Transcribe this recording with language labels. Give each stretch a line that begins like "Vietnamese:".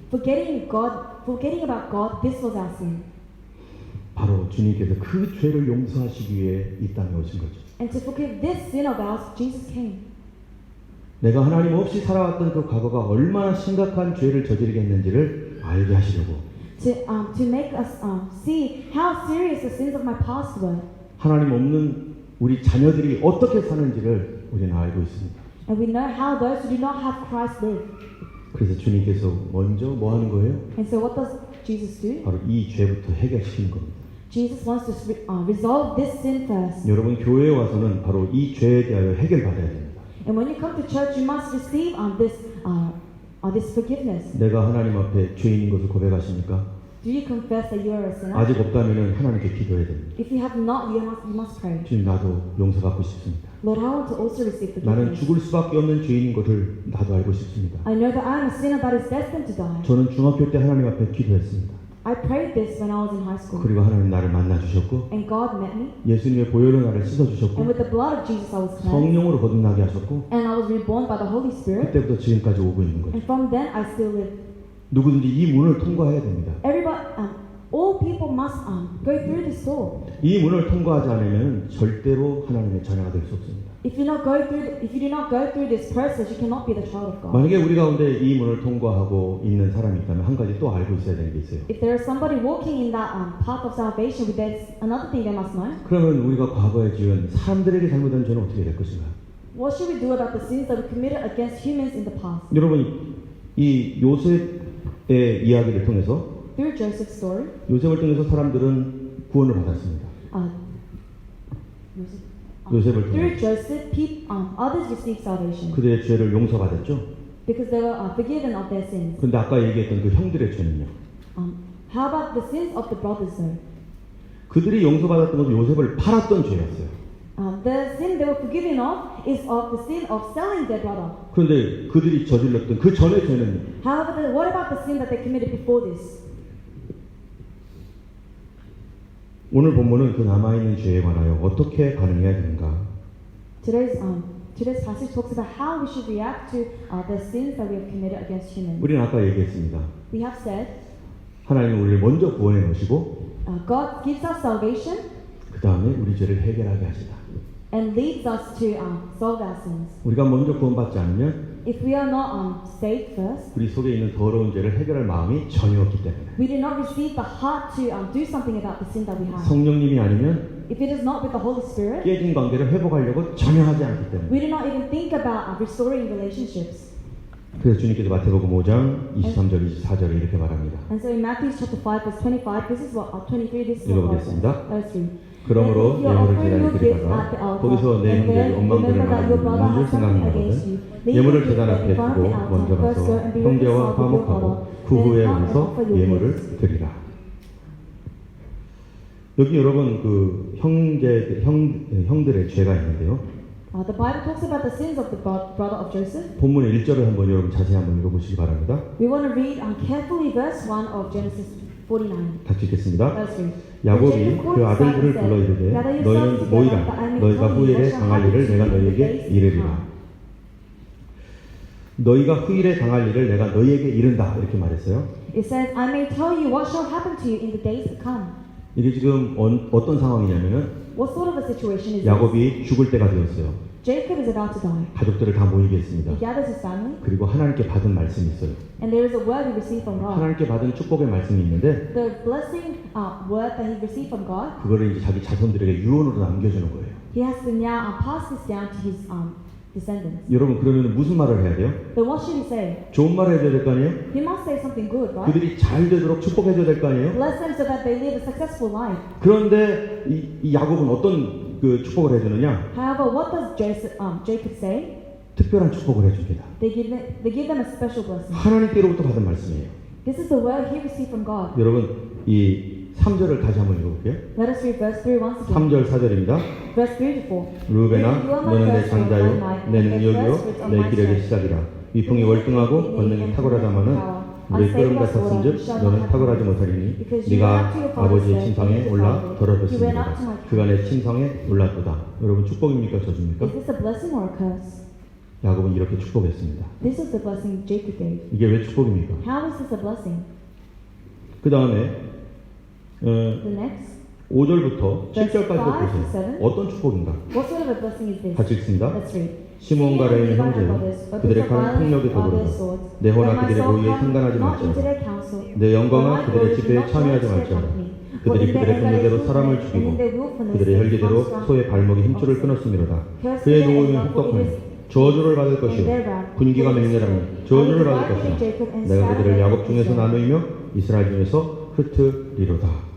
English: Forgetting about God, this was our sin.
Korean: 바로 주님께서 그 죄를 용서하시기 위해 이 땅에 오신 거죠.
English: And to forgive this sin of ours, Jesus came.
Korean: 내가 하나님 없이 살아왔던 그 과거가 얼마나 심각한 죄를 저지르게 했는지를 알게 하시려고
English: To make us see how serious the sins of my past were.
Korean: 하나님 없는 우리 자녀들이 어떻게 사는지를 우리는 알고 있습니다.
English: And we know how those who do not have Christ live.
Korean: 그래서 주님께서 먼저 뭐 하는 거예요?
English: And so what does Jesus do?
Korean: 바로 이 죄부터 해결시키는 겁니다.
English: Jesus wants to resolve this sin first.
Korean: 여러분 교회에 와서는 바로 이 죄에 대하여 해결받아야 됩니다.
English: And when you come to church, you must receive this forgiveness.
Korean: 내가 하나님 앞에 죄인인 것을 고백하십니까?
English: Do you confess that you are a sinner?
Korean: 아직 없다면 하나님께 기도해야 됩니다.
English: If you have not, you must pray.
Korean: 주님 나도 용서받고 싶습니다.
English: Lord, I want to also receive
Korean: 나는
English: forgiveness.
Korean: 죽을 수밖에 없는 죄인인 것을 나도 알고 싶습니다.
English: I know that I am a sinner that is destined to die.
Korean: 저는 중학교 때 하나님 앞에 기도했습니다.
English: I prayed this when I was in high school.
Korean: 그리고 하나님 나를 만나 주셨고
English: And God met me.
Korean: 예수님의 보혈로 나를 씻어
English: And
Korean: 주셨고
English: with the blood of Jesus I was cleansed.
Korean: 성령으로 거듭나게 하셨고
English: And I was reborn by the Holy Spirit.
Korean: 그때부터 지금까지 오고 있는 거죠.
English: And from then I still live.
Korean: 누구든지 이 문을 통과해야 됩니다.
English: Everybody, all people must go through this door.
Korean: 이 문을 통과하지 않으면 절대로 하나님의 자녀가 될 수 없습니다.
English: If you do not go through this process, you cannot be the child of God.
Korean: 만약에 우리 가운데 이 문을 통과하고 있는 사람이 있다면 한 가지 또 알고 있어야 되는 게 있어요.
English: If there is somebody walking in that path of salvation, there's another thing they must know.
Korean: 그러면 우리가 과거에 지은 사람들에게 잘못한 죄는 어떻게 될 것인가?
English: What should we do about the sins that we committed against humans in the past?
Korean: 여러분 이 요셉의 이야기를 통해서
English: Through Joseph's story,
Korean: 요셉을 통해서 사람들은 구원을 받았습니다. 요셉을
English: through
Korean: 통해
English: Joseph, others received salvation
Korean: 그들의 죄를 용서받았죠.
English: because they were forgiven of their sins.
Korean: 그런데 아까 얘기했던 그 형들의 죄는요.
English: How about the sins of the brothers though?
Korean: 그들이 용서받았던 것은 요셉을 팔았던 죄였어요.
English: The sin they were forgiven of is of the sin of selling their brother.
Korean: 그런데 그들이 저질렀던 그 전의 죄는
English: However, what about the sin that they committed before this?
Korean: 오늘 본문은 그 남아있는 죄에 관하여 어떻게 반응해야 되는가?
English: Today's passage talks about how we should react to the sins that we have committed against humans.
Korean: 우리는 아까 얘기했습니다.
English: We have said
Korean: 하나님은 우리를 먼저 구원해 놓으시고
English: God gives us salvation
Korean: 그 다음에 우리 죄를 해결하게 하시다.
English: and leads us to solve our sins.
Korean: 우리가 먼저 구원받지 않으면
English: If we are not saved first,
Korean: 우리 속에 있는 더러운 죄를 해결할 마음이 전혀 없기 때문에
English: we do not receive the heart to do something about the sin that we have.
Korean: 성령님이 아니면
English: If it is not with the Holy Spirit,
Korean: 깨진 관계를 회복하려고 전혀 하지 않기 때문에
English: we do not even think about restoring relationships.
Korean: 그래서 주님께서 마태복음 5장 23절 24절에 이렇게 말합니다.
English: And so in Matthew chapter 5 verse 25, this is what 23. This is what God says.
Korean: 읽어보겠습니다.
English: Let's read.
Korean: 그러므로 예물을 제단에 드리다가 거기서 내 형제를 원망들을 말하는 줄 생각나거든 예물을 제단 앞에 두고 먼저 가서 형제와 화목하고 그 후에 와서 예물을 드리라. 여기 여러분 그 형들의 죄가 있는데요.
English: The Bible talks about the sins of the brother of Joseph.
Korean: 본문의 1절을 한번 여러분 자세히 한번 읽어보시기 바랍니다.
English: We want to read carefully verse 1 of Genesis 49.
Korean: 같이 읽겠습니다.
English: Let's read.
Korean: 야곱이 그 아들들을 불러 이르되 너희는 모이라 너희가 후일에 당할 일을 내가 너희에게 이르리라. 너희가 후일에 당할 일을 내가 너희에게 이른다 이렇게 말했어요.
English: It says, I may tell you what shall happen to you in the days to come.
Korean: 이게 지금 어떤 상황이냐면은
English: What sort of a situation is this?
Korean: 야곱이 죽을 때가 되었어요.
English: Jacob is about to die.
Korean: 가족들을 다 모이게 했습니다.
English: He gathers his family,
Korean: 그리고 하나님께 받은 말씀이 있어요.
English: and there is a word he received from God.
Korean: 하나님께 받은 축복의 말씀이 있는데
English: The blessing word that he received from God,
Korean: 그거를 이제 자기 자손들에게 유언으로 남겨주는 거예요.
English: he has to now pass this down to his descendants.
Korean: 여러분 그러면 무슨 말을 해야 돼요?
English: Then what should he say?
Korean: 좋은 말을 해줘야 될 거 아니에요?
English: He must say something good, right?
Korean: 그들이 잘 되도록 축복해줘야 될 거 아니에요?
English: Bless them so that they live a successful life.
Korean: 그런데 이 야곱은 어떤 그 축복을 해주느냐?
English: However, what does Jacob say?
Korean: 특별한 축복을 해줍니다.
English: They give them a special blessing.
Korean: 하나님께로부터 받은 말씀이에요.
English: This is the word he received from God.
Korean: 여러분 이 3절을 다시 한번 읽어볼게요.
English: Let us read verse 3 once again.
Korean: 3절 4절입니다.
English: Verse 3 to 4.
Korean: 루벤아 너는 내 장자요 내 능력이요 내 기력의 시작이라 위풍이 월등하고 권능이 탁월하다마는 우리 끓음 같았은즉 너는 탁월하지 못하리니 네가 아버지의 침상에 올라 더럽혔습니다. 그가 내 침상에 올랐도다. 여러분 축복입니까 저주입니까?
English: Is this a blessing or a curse?
Korean: 야곱은 이렇게 축복했습니다.
English: This is the blessing Jacob gave.
Korean: 이게 왜 축복입니까?
English: How is this a blessing?
Korean: 그 다음에
English: The next.
Korean: 5절부터 7절까지 보세요. 어떤 축복인가?
English: What sort of a blessing is this?
Korean: 같이 읽습니다.
English: Let's read.
Korean: 시몬과 레위의 형제여 그들의 칼은 폭력에 더불어 내 호나 그들의 모의에 상관하지 말지어다. 내 영광아 그들의 집회에 참여하지 말지어다. 그들이 그들의 분노대로 사람을 죽이고 그들의 혈기대로 소의 발목에 힘줄을 끊었음이로다. 그의 노음이 혹독하니 저주를 받을 것이요 분기가 맹렬하니 저주를 받을 것이나 내가 그들을 야곱 중에서 나누이며 이스라엘 중에서 흩으리로다.